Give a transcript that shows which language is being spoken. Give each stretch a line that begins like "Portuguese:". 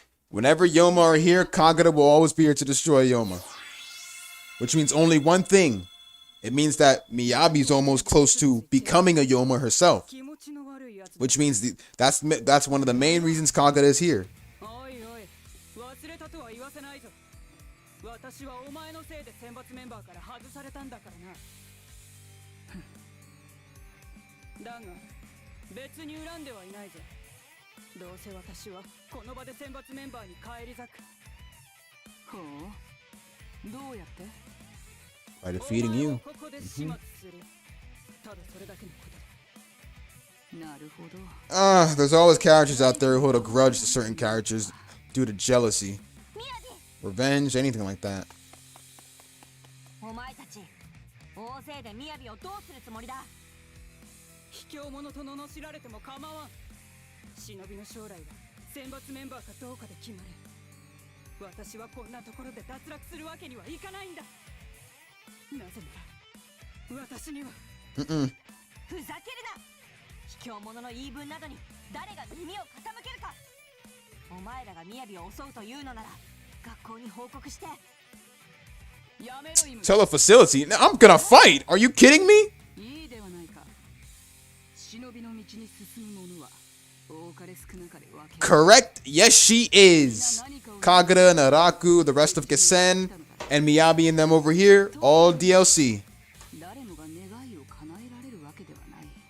English: Whenever Yoma are here, Kagura will always be here to destroy Yoma. Which means only one thing. It means that Miyabi's almost close to becoming a Yoma herself. Which means that's one of the main reasons Kagura is here.
Japanese: おいおい、忘れたとは言わせないぞ。私はお前のせいで選抜メンバーから外されたんだからな。だが、別に恨んではいないぜ。どうせ私はこの場で選抜メンバーに返り咲く。ほう、どうやって？
English: By defeating you.
Japanese: ここで始末する。ただそれだけのことだ。なるほど。
English: There's always characters out there who hold a grudge to certain characters due to jealousy, revenge, anything like that.
Japanese: お前たち大勢で雅をどうするつもりだ。卑怯者と罵られても構わん。忍びの将来は選抜メンバーかどうかで決まる。私はこんなところで脱落するわけにはいかないんだ。なぜなら私にはふざけるな。卑怯者の言い分などに誰が耳を傾けるか。お前らが雅を襲うというのなら学校に報告して。やめろ今。
English: Tell a facility. Now, I'm gonna fight. Are you kidding me?
Japanese: いいではないか。忍びの道に進む者は多かれ少なかれ分け。
English: Correct. Yes, she is. Kagura, Naraku, the rest of Gesen, and Miyabi and them over here, all DLC.
Japanese: 誰もが願いを叶えられるわけではない。